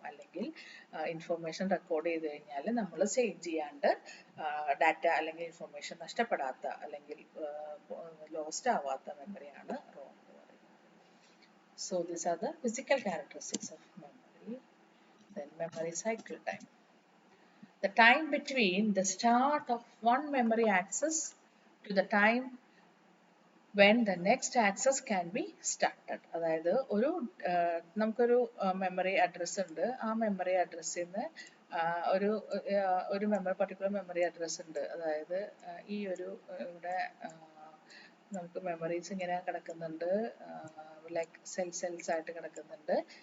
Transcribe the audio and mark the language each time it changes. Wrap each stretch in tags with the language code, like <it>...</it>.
<ml>അല്ലെങ്കിൽ information record ചെയ്ത് കഴിഞ്ഞാൽ നമ്മൾ ചേഞ്ച് ചെയ്യാണ്ട് ഡാറ്റ അല്ലെങ്കിൽ ഇൻഫർമേഷൻ നഷ്ടപ്പെടാത്ത അല്ലെങ്കിൽ ലോസ്റ്റ് ആവാത്ത മെമ്മറിയാണ് റോം എന്ന് പറയുന്നത്.</ml> <en>So these are the physical characteristics of memory. Then memory cycle time. The time between the start of one memory access to the time when the next access can be started.</en> <ml>അതായത് നമുക്കൊരു memory address ഉണ്ട്. ആ memory അഡ്രസ്സിൽ നിന്ന് ഒരു particular memory address ഉണ്ട്. അതായത് ഈ ഇവിടെ നമുക്ക് മെമ്മറീസ് ഇങ്ങനെ കിടക്കുന്നുണ്ട്, ലൈക്ക് സെൽസ് ആയിട്ട് കിടക്കുന്നുണ്ട്.</ml>